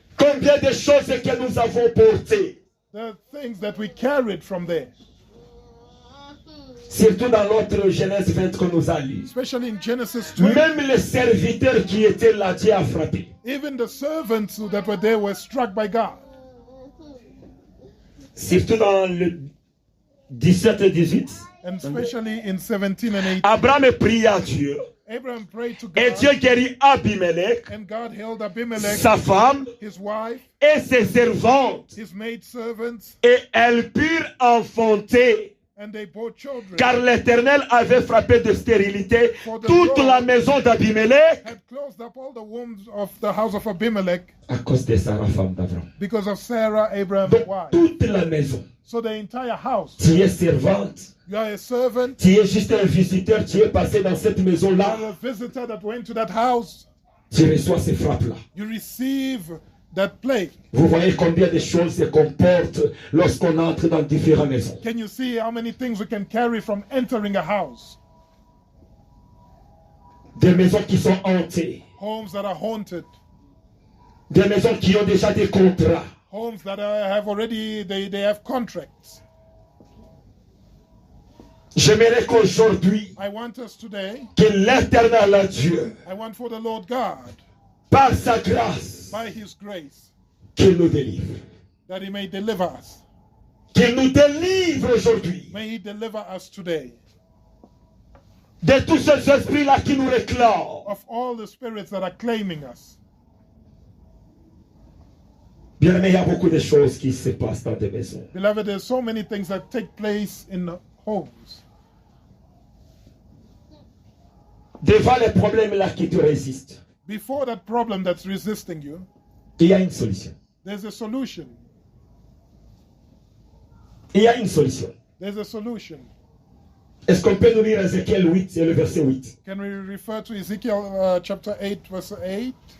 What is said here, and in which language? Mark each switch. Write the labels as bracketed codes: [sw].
[fr] Combien de choses que nous avons portées. [en] the things that we carried from there, [fr] Surtout dans l'autre Genèse 20 que nous allons lire. [en] especially in Genesis 20. [fr] Même les serviteurs qui étaient là, Dieu a frappé. [en] Even the servants that were there were struck by God. [fr] Surtout dans le 17 et 18. [en] And especially in 17 and 18. [fr] Abraham pria à Dieu. [en] Abraham prayed to [fr] Et [en] God, [fr] Dieu guérit Abimelech, [en] and God healed Abimelech, [fr] sa femme [en] his wife, [fr] et ses servantes. [en] his maidservants, [fr] Et elles purent enfanter. [en] and they bore children. [fr] Car l'Éternel avait frappé de stérilité toute la maison d'Abimelech [en] Had closed up all the wombs of the house of Abimelech [fr] à cause de Sarah, femme d'Abraham. [en] because of Sarah, Abraham's [fr] Donc [en] wife. [fr] toute la maison, [en] So the entire house, [fr] tu es servante, [en] you are a servant, [fr] tu es juste un visiteur, tu es passé dans cette [en] you [fr] maison-là, [en] are a visitor that went to that house, [fr] tu reçois ces frappes-là. [en] you receive that plague. [fr] Vous voyez combien de choses se comportent lorsqu'on entre dans différentes maisons. [en] Can you see how many things we can carry from entering a house? [fr] Des maisons qui sont hantées, [en] Homes that are haunted, [fr] des maisons qui ont déjà des contrats. [en] homes that have already, they have contracts. [fr] J'aimerais qu'aujourd'hui, [en] I want us today, [fr] que l'Éternel Dieu, [en] I want for the Lord God, [fr] par sa grâce, [en] by His grace, [fr] qu'il nous délivre. [en] that He may deliver us. [fr] Qu'il nous délivre aujourd'hui [en] May He deliver us today [fr] de tous ces esprits-là qui nous réclament. [en] of all the spirits that are claiming us. [fr] Bien aimé, il y a beaucoup de choses qui se passent dans des maisons. [en] Beloved, there's so many things that take place in the homes. [fr] Devant les problèmes-là qui te résistent, [en] Before that problem that's resisting you, [fr] il y a une solution. [en] there's a solution. [fr] Il y a une solution. [en] There's a solution. [fr] Est-ce qu'on peut nous lire Ézéchiel 8 et le verset 8? [en] Can we refer to Ezekiel chapter 8, verse 8?